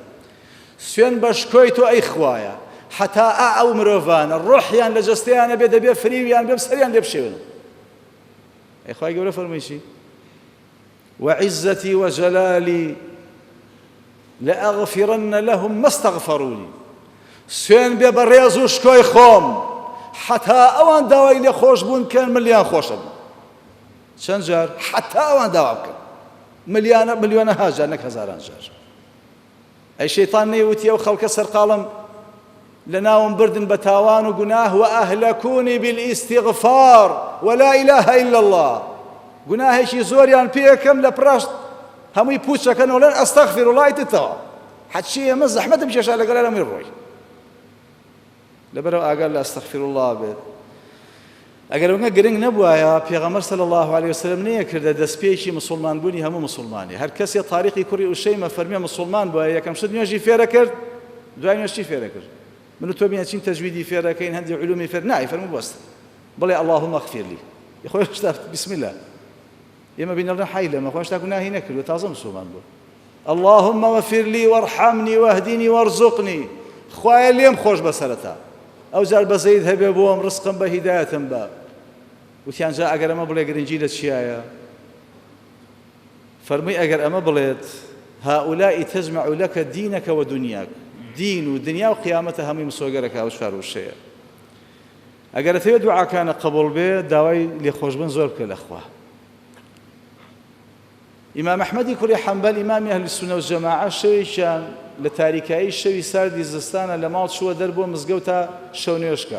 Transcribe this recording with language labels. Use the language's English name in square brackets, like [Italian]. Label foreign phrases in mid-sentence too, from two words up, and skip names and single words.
[Central Kurdish] سوێن بە شکۆی تۆ ئەی خوایە حتا ئەو مرۆڤانە ڕۆحیان لە جەستەیانە بێ دەبێ فریویان بێ سەریان لێ بشێون. ئەی خوای گەورە فەرمووی چی؟ [Arabic] وعیزەتی وەجەلالی لأغفرن لهم ما استغفروا لي. [Central Kurdish] سوێن بێ بە ڕێز و شکۆی خۆم حتا ئەوان داوای لێ خۆش بوون کەن ملیان خۆشە بوون. چەند جار؟ حتا ئەوان داوا بکەن ملیۆنەها جار نەک هەزاران جار. ئەی شەیتان نەیوتی ئەو خەڵکە سەرقاڵم لە ناوم بردن بە تاوان و گوناه [Arabic] وأهلكوني بالاستغفار ولا إله إلا الله. [Central Kurdish] گوناهێکی زۆریان پێکەم لە پڕاشت هەمووی پوچەکەن وڵێن [Arabic] ئەستەغفر الله [Central Kurdish] تتەوە حەچی ئێمە زەحمەتم کێشا لەگەڵ هەمووی ڕۆی. لەبەرەوە ئاگار لە [Arabic] ئەستەغفر الله [Central Kurdish] بێت. ئەگەر ئەوە گرنگ نەبووایە پێغەمبەر [Arabic] صلی الله علیه وسلم [Central Kurdish] نەیەکردە دەستپێکی مسلمانبوونی هەموو مسلمانی. هەر کەسێ تاریخی کوڕی ئوشەیمە فەرمیە مسلمان بووە یەکەم شت نوێژی فێرە کرد، دوای نوێژ چی فێرە کرد؟ من و تۆ بینە چین تەجویدی فێرەکەین هەندی علومی فێر نای فەرموو بەستە بڵێ [Arabic] اللهم اغفر لي [Central Kurdish] خۆی شتا [Arabic] بسم الله [Central Kurdish] ئێمە بینەڵێن حی لەمە خۆی شتا گوناهی نەکردووە تازە مسلمان بوو. [Arabic] اللهم اغفر لي وارحمني واهدني وارزقني. [Central Kurdish] خوایە لێم خۆش بەسەرەتا ئەو جار بەزەید هەبێ بۆم ڕزقم بە هیدایەتم بە. وتیان جا ئەگەر ئەمە بڵێ گرنگی لە چیایە؟ فەرمووی ئەگەر ئەمە بڵێت [Arabic] هؤلاء تجمع لك دينك ودنياك. [Central Kurdish] دین و دنیا و قیامەتە هەمووی مسۆگەرەکە ئەو چوار وشەیە. ئەگەر دەتەوێت دوعاکانە قبوڵ بێ داوای لێخۆشبوون زۆر بکە لە خوا. ئیمام ئەحمەدی کوڕی حەنبەل ئیمامی ئەهلی سونە و جەماعە شەوێکیان لە تاریکایی شەوی ساردی زستانە لە ماڵ چووە دەربۆ مزگەوت تا شەو نوێژکە.